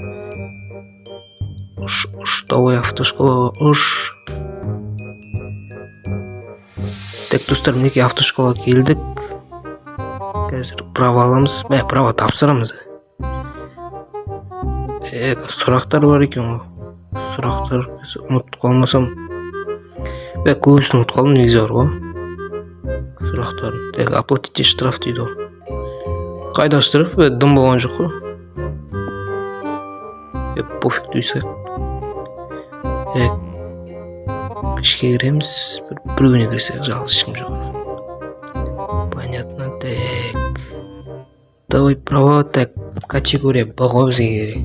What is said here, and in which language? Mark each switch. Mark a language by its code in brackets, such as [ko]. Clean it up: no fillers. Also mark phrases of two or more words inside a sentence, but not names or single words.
[ky] Давай автошколага. Так, достор, минеки автошколага келдик. Азыр права аламыз. Права тапсырамыз. Сурактар бар экен го. Сурактар унутуп калмасам. Көбүсүн унутуп калдым, негизи бар го. Сурактар. [ru] Так, оплатите штраф дейт. [ky] Кайда штраф? Дым болгон жок го. Пофиг дүйсөк. Ишке киремиз. Бирөөнө кирсек, жалгыз ишким жок. [ru] Понятно. Так. [ky] Давай права, так. Категория бага бизге керек.